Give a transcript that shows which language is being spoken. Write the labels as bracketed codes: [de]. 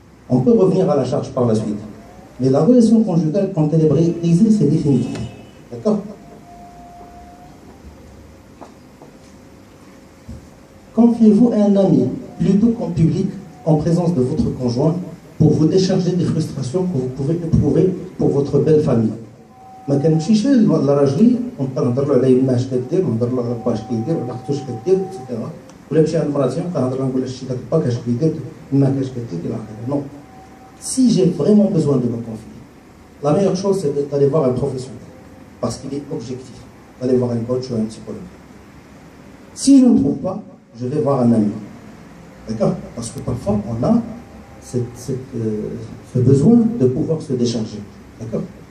[fr] On peut revenir à la charge par la suite. Mais la relation conjugale, quand elle est brisée, c'est définitif. D'accord? Confiez-vous à un ami, plutôt qu'en public, en présence de votre conjoint, pour vous décharger des frustrations que vous pouvez éprouver pour votre belle famille. [ar] ما كنمشيش لراجلي ونهضر له على يما اش كدير ونهضر له على با اش كيدير ولا اختو اش كدير اكسيتيرا ولا نمشي عند مراتي ونبقى نهضر لها نقول لها شتي داك باك اش كيدير يماك اش كدير الى اخره. [fr] Non. Si j'ai vraiment besoin de me confier, la meilleure chose c'est d'aller voir un professionnel parce qu'il est objectif. D'aller voir un coach ou un psychologue. Si je ne trouve pas, je vais voir un ami. D'accord? Parce que parfois on a ce besoin de pouvoir se décharger. D'accord?